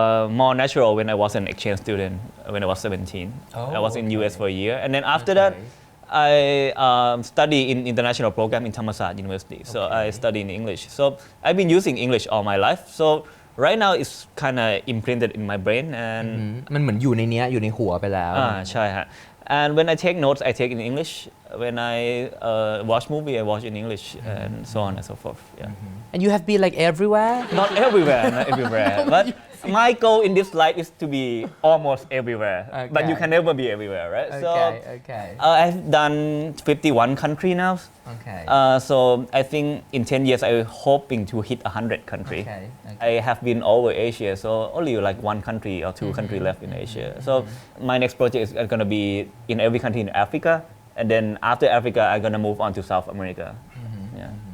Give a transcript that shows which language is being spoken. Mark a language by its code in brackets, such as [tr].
[en] more natural when I was an exchange student when I was 17 I was in US for a year and then after that I study in international program in Thammasat University so I study in English so I've been using English all my life so right now it's kind of imprinted in my brain and [th] มันเหมือนอยู่ในเนี้ยอยู่ในหัวไปแล้ว ใช่ฮะ [en] and when I take notes I take in English when I watch movie I watch in English and so on and so forth yeah And you have been like everywhere not everywhere but my goal in this life is to be almost everywhere but you can never be everywhere right so I've done 51 country now so I think in 10 years I'm hoping to hit 100 country I have been all over Asia so only like one country or two country left in Asia so my next project is going to be in every country in Africa and then after Africa I'm going to move on to South America yeah